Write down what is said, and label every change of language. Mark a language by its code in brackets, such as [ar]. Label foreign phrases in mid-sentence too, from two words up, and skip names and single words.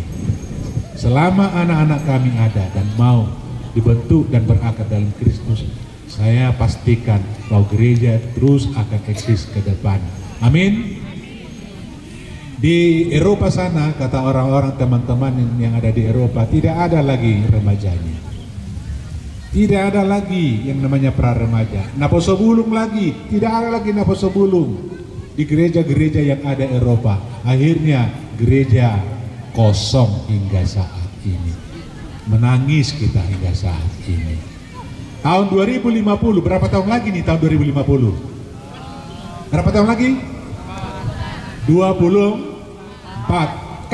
[id] Selama anak-anak kami ada dan mau dibentuk dan berakar dalam Kristus, saya pastikan bahwa gereja terus akan eksis ke depan. Amin. Di Eropa sana, kata orang-orang teman-teman yang ada di Eropa, tidak ada lagi remajanya. Tidak ada lagi yang namanya pra-remaja. [bbc] Naposo bulung [id] lagi, tidak ada lagi [bbc] naposo bulung [id] di gereja-gereja yang ada Eropa. Akhirnya gereja kosong hingga saat ini. Menangis kita hingga saat ini. Tahun 2050, berapa tahun lagi nih tahun 2050? Berapa tahun lagi? 24.